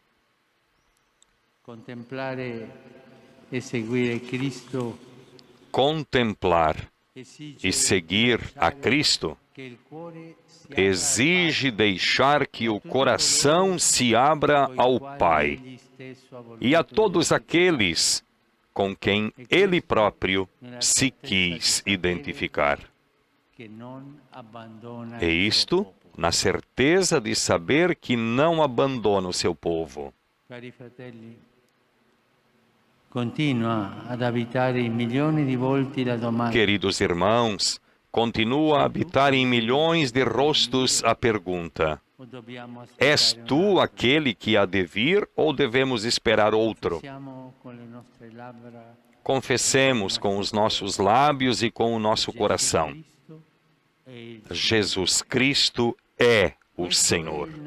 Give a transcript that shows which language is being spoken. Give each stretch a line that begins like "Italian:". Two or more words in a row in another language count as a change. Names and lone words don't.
Portuguese: Contemplar e seguir a Cristo exige deixar que o coração se abra ao Pai e a todos aqueles com quem Ele próprio se quis identificar. E isto na certeza de saber que não abandona o seu povo.
Italian: Cari fratelli, continua ad abitare in milioni di volti la domanda.
Portuguese: Queridos irmãos, continua a habitar em milhões de rostos a pergunta: és tu aquele que há de vir ou devemos esperar outro? Confessemos com os nossos lábios e com o nosso coração: Jesus Cristo é o Senhor.